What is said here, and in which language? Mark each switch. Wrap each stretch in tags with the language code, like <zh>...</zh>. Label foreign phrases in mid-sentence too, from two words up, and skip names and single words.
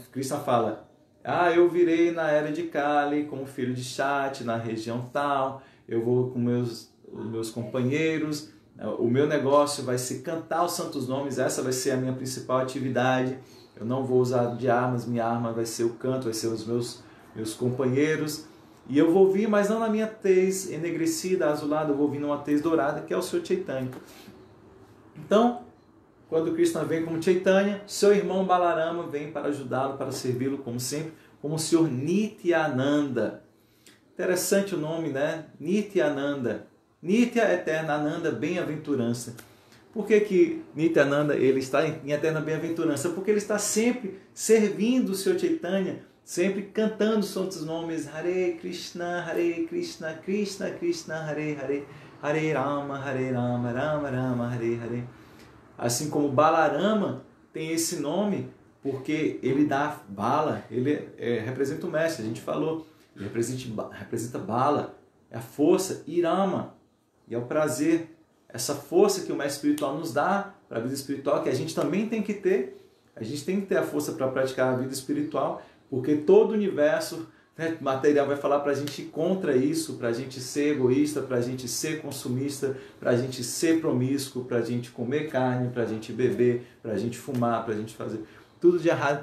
<pt>Krishna fala, eu virei na era de Kali como filho de Shati, na região tal, eu vou com os meus companheiros, o meu negócio vai ser cantar os santos nomes, essa vai ser a minha principal atividade, eu não vou usar de armas, minha arma vai ser o canto, vai ser os meus companheiros, e eu vou vir, mas não na minha tez enegrecida, azulada, eu vou vir numa tez dourada, que é o Sr. Chaitanya. Então, quando Krishna vem como Chaitanya, seu irmão Balarama vem para ajudá-lo, para servi-lo, como sempre, como o Sr. Nityananda. Interessante o nome, né? Nityananda. Nitya, eterna, Ananda, bem-aventurança. Por que Nityananda ele está em eterna bem-aventurança? Porque ele está sempre servindo o Sr. Chaitanya, sempre cantando os santos nomes</pt> <sa>Hare Krishna, Krishna Krishna, Hare Hare, Hare Rama, Rama Rama, Hare Hare.</sa> <pt>Assim como Balarama tem esse nome porque ele dá bala, ele representa o mestre, a gente falou, ele representa bala, é a força, Irama, e é o prazer, essa força que o mestre espiritual nos dá para a vida espiritual, que a gente também tem que ter, a gente tem que ter a força para praticar a vida espiritual, porque todo o universo material vai falar para a gente ir contra isso, para a gente ser egoísta, para a gente ser consumista, para a gente ser promíscuo, para a gente comer carne, para a gente beber, para a gente fumar, para a gente fazer tudo de errado.</pt>